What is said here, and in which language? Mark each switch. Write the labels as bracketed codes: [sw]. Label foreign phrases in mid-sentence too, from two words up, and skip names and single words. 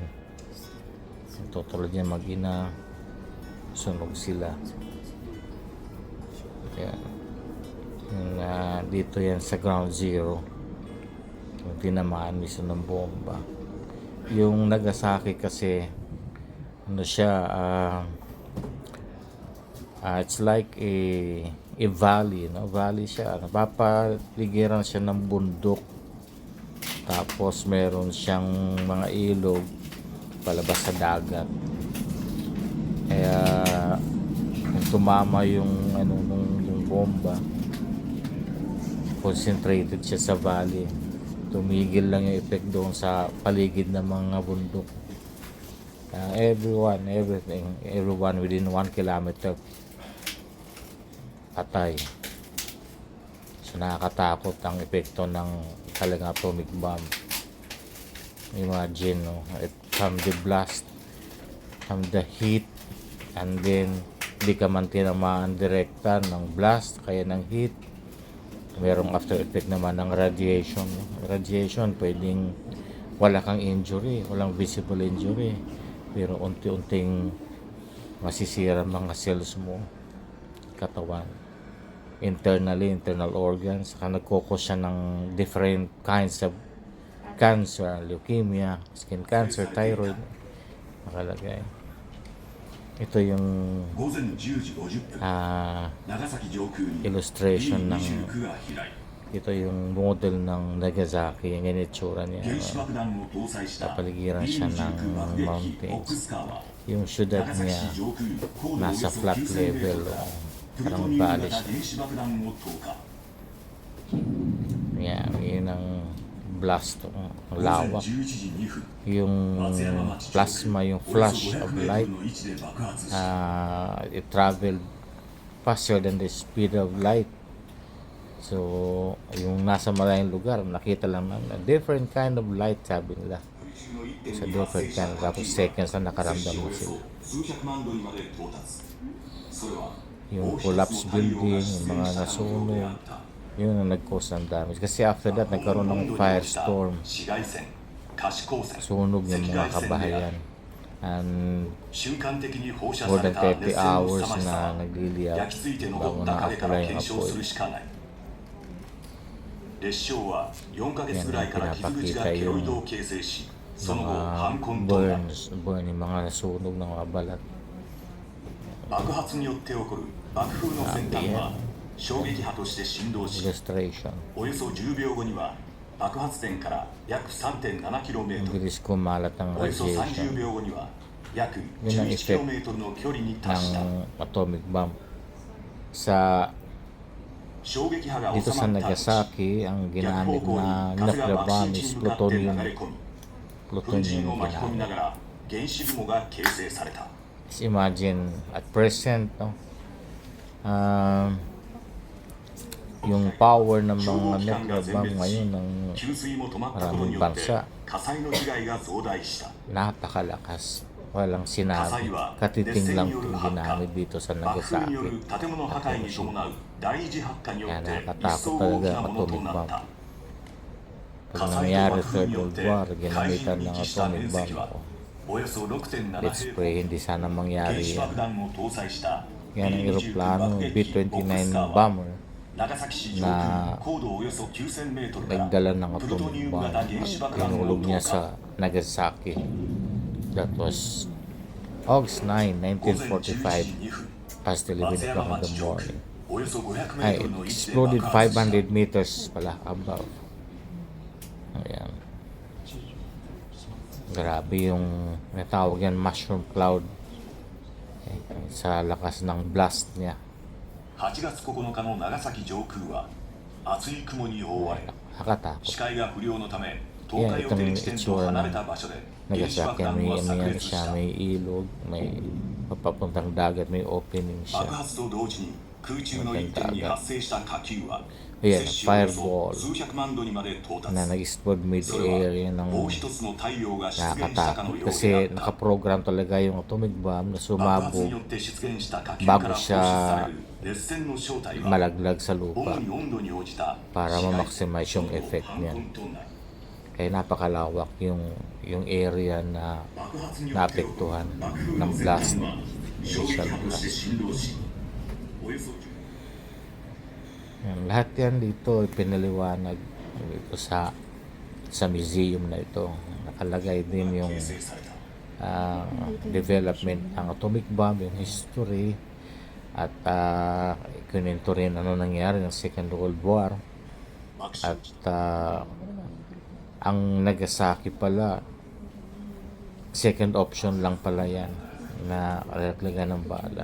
[tl] Tutulad niya mag-ina, sunog sila. Kaya dito yan sa [en] ground zero, [tl] yung tinamaan mismo ng bomba. Yung Nagasaki kasi ano siya, [en] it's like a valley, no? [tl] Valley siya, napapaligiran siya ng bundok, tapos meron siyang mga ilog palabas sa dagat. Kaya kung tumama yung yung bomba, concentrated siya sa valley, tumigil lang yung effect doon sa paligid ng mga bundok. [en] Everyone within 1 kilometer patay. [tl] So nakakatakot ang epekto ng talagang [en] atomic bomb. [tl] Imagine, no? From the blast, from the heat, and then hindi ka man tinamaan direkta ng blast, kaya ng heat. Merong after effect naman ng radiation. Radiation, pwedeng wala kang injury, walang [en] visible injury, [tl] pero unti-unting masisira mga cells mo, katawan, [en] internal organs. [tl] Saka nagkukos siya ng [en] different kinds of cancer, [tl] leukemia, [en] skin cancer, [tl] thyroid, nakalagay. Ito yung illustration ng Ito yung model ng Nagasaki. Yung itsura niya. [ja] 原子爆弾を搭載した [tl] Napaligiran siya B29 ng [ja] 爆撃機ボック [tl] mountains. [ja] スカーは [tl] Yung syudad [ja] 長崎 [tl] niya [ja] 市上空高度およ [tl] nasa [ja] そ [tl] flat [ja] 9000 メー [tl] level. [ja] トルからプルト [tl] Parang [ja] ニウム [tl] valley [ja] 型 [tl] siya. [ja] 原子爆弾を投下 [tl] Yan, yun ang blast. Ang [ja] 午前 [tl] lawak. [ja] 11時2分 [tl] Yung [ja] 松山町 [tl] plasma, yung [ja] およそ [en] flash of [ja] 500メート [en] light, [ja] ルの位置で爆発し [en] it traveled faster than the speed of light. [tl] So, yung nasa malayong lugar, nakita lang ng [en] a different kind of light, [tl] sabi nila. [ja] 空襲 [tl] Sa [ja] の [en] different [ja] 一点 [en] kind [ja] に [en] of [ja] 発生 [tl] tapos [ja] した [tl] seconds na [ja] 火 [tl] nakaramdam [ja] 星お [tl] mo [ja] よそ [tl] sila. [ja] 数百万度にまで到達それは [tl] Yung [ja] もう一つの [tl] collapse [ja] 太陽 [tl] building, [ja] が [tl] yung [ja] 出 [tl] mga [ja] 現した環境で [tl] nasunog, [ja] あった [tl] yun ang nag-cause ng damage. Kasi after that, nagkaroon ng firestorm. [ja] 紫外線可視光線 [tl] Sunog yung [ja] 赤 [tl] mga [ja] 外線である [tl] kabahayan. And [ja] 瞬間的に放射 [en] more [ja] され [en] than [ja] た [en] 30 [ja] 熱線の [en] hours [ja] 凄まじさ [tl] na [ja] は [tl] nagliliyab [ja] 焼き付いて残 [tl] bago [ja] った影か [tl] na-apply [ja] ら [tl] yung [ja] 検証 [tl] apoy. [ja] するしかない列車は4ヶ月ぐらいから傷口が [tl] Yan ang [ja] ケロイド [tl] pinapakita [ja] を形成しその後 [tl] Mga [ja] 反根となる [tl] burn yung mga nasunog ng mga balat. [ja] 爆発によって起こる爆風の先端は衝撃波として振動し [tl] Illustration. [ja] およそ10秒後には爆発点から約 3.7km [tl] Bilis kumalat ng [ja] およそ30 [tl] radiation [ja] 秒後には約 [tl] Yun ang effect [ja] 11km の距離に達した [tl] ng [en] atomic bomb. [tl] Sa [ja] 衝撃波が [tl] dito [ja] 収 [tl] sa [ja] まった後 [tl] Nagasaki, ang [ja] 逆 [tl] ginamit [ja] 方向 [tl] na [ja] に風が [en] nuclear [ja] 爆 [en] bomb [ja] 心地 [en] is [ja] に向かって流 [en] plutonium. [ja] れ込み粉 [tl] Plutonium [ja] 塵 [tl] yung [ja] を巻き込みな [tl] ginamit. [ja] がら原子雲が形成された [en] Just imagine at present, no? [tl] Yung power ng [ja] 消 [tl] mga [ja] 防機関が [en] nuclear [ja] 全 [en] bomb [ja] 滅 [tl] ngayon [ja] し [tl] ng [ja] 給水も止まったことによって [tl] maraming bansa [ja] 火災の被害が増大した [tl] napakalakas. Walang [ja] 火災 [tl] sinabi. [ja] は熱 [tl] Katiting [ja] 線 [tl] lang [ja] による [tl] itong [ja] 発火 [tl] ginamit dito sa [ja] 爆風による [tl] Nagasaki. [ja] 建物破壊に伴う第二次発火によっ [tl] Kaya [ja] て一 [tl] nakatakot [ja] 層大き [tl] talaga [ja] な [tl] ang [ja] ものと [en] atomic [ja] なっ [en] bomb. [ja] た [tl] Pag [ja] 火災と [tl] nangyari [ja] 爆 [tl] sa [ja] 風 [en] Third [ja] によっ [en] World [ja] て [en] War, [ja] 海人 [tl] ginamitan [ja] に [tl] ng [ja] 帰した [en] atomic [ja] 面 [en] bomb [ja] 積は [tl] ako. [ja] およそ 6.7 [en] Let's [ja] 平方 [tl] pray hindi sana [ja] 原 [tl] mangyari [ja] 子 [tl] yan. [ja] 爆弾を搭載した [tl] Yan ang [ja] B29 [tl] eroplano [ja] 爆撃機ボックスカー [tl] B-29 [ja] は [tl] bomber [ja] 長崎市上 [tl] na [ja] 空高度およそ9000メートルから [tl] nagdala ng [ja] プルトニ [en] atomic [ja] ウム [en] bomb [ja] 型原子爆弾を [tl] pinulog [ja] 投 [tl] niya [ja] 下 [tl] sa Nagasaki. [en] That was August 9, [ja] 午前11 [en] 1945, [ja] 時2分 [en] past 11 [ja] 松山 [en] o'clock in [ja] 町 [en] the [ja] 上空 [en] morning. [ja] およそ500メ [tl] Ay, [ja] ートル [en] it [ja] の位置で [en] exploded [ja] 爆発した [tl] 500 meters pala above. Ayan. Grabe yung natawag yan [en] mushroom cloud. [tl] Sa lakas ng blast niya. [ja] 8 月9日の長崎上空は厚い雲に覆われ [tl] Nakatakot. [ja] 視界が不良のため投 [tl] Yan, [ja] 下予定 [tl] itong [ja] 地点と [tl] itsura [ja] 離 [tl] ng [ja] れた場所で原子 [tl] Nagasaki. [ja] 爆弾 [tl] May [ja] は [tl] ano [ja] 炸 [tl] yan [ja] 裂し [tl] siya, [ja] た [tl] may ilog, may papuntang dagat, may opening [ja] 爆 [tl] siya. [ja] 発と同時に空中の一点に発生した火球は [tl] Ayan, [ja] 摂氏およそ [tl] fireball [ja] 数百万度にまで到達 [tl] Na nag-explode [ja] それは [tl] mid-air yan ng [ja] もう一つの太陽が出現したかの [tl] nakakatakot [ja] ようであ [tl] kasi [ja] った [tl] nakaprogram talaga yung [en] atomic bomb [tl] na [ja] 爆発 [tl] sumabog [ja] によって出現した火球から [tl] bago [ja] 放出さ [tl] siya [ja] れる熱線の正体は [tl] malaglag sa [ja] 主 [tl] lupa [ja] に温度に応じた [tl] para [ja] 紫外 [tl] ma-maximize yung [ja] その [tl] effect [ja] 反 [tl] niyan. [ja] 根となる [tl] Kaya napakalawak yung area na [ja] 爆発によって起こる [tl] naapektuhan [ja] 爆風 [tl] ng [ja] の先 [tl] blast, [ja] 端は衝撃 [tl] initial [ja] 波として [tl] blast. [ja] 振動しおよそ [tl] Yan, lahat yan dito pinaliwanag dito sa museum na ito. Nakalagay din yung [ja] 形成された [tl] development ng [en] atomic bomb, [tl] yung history, at kunento rin ano nangyari ng [en] Second World War. [ja] 爆心 [tl] At ang Nagasaki pala, second option lang pala yan na lalagyan ng bala.